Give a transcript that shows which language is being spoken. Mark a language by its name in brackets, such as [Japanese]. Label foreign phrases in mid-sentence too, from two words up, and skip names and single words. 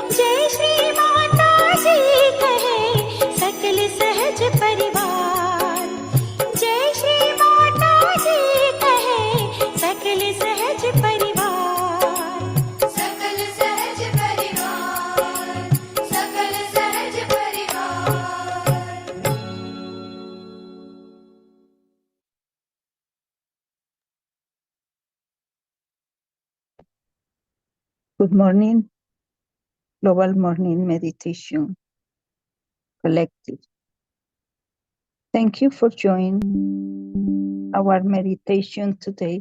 [Hindi] जय श्री माता जी कहे सकल सहज परिवार। जय श्री माता जी कहे सकल सहज परिवार। सकल सहज परिवार, सकल सहज परिवार। [English] Good morning, Global Morning Meditation Collective. Thank you for joining our meditation today.